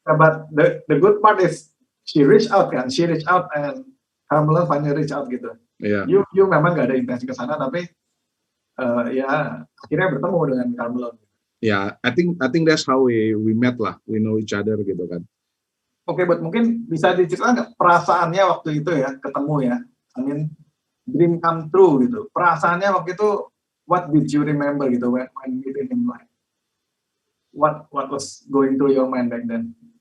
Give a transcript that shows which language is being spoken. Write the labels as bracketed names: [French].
[English] but the good part is she reach out and Karl Malone finally reach out gitu. [Indonesian] Iya. You memang nggak ada intensi ke sana, tapi ya akhirnya bertemu dengan Carmelo. [English] Ya, I think that's how we met [Indonesian] lah. [English] We know each other [Indonesian] gitu kan. Oke, buat mungkin bisa diceritakan nggak perasaannya waktu itu ya ketemu ya. [English] I mean, dream come true gitu. [Indonesian] Perasaannya waktu itu, [English] what did you remember gitu when meeting him, like what was going through your mind back then?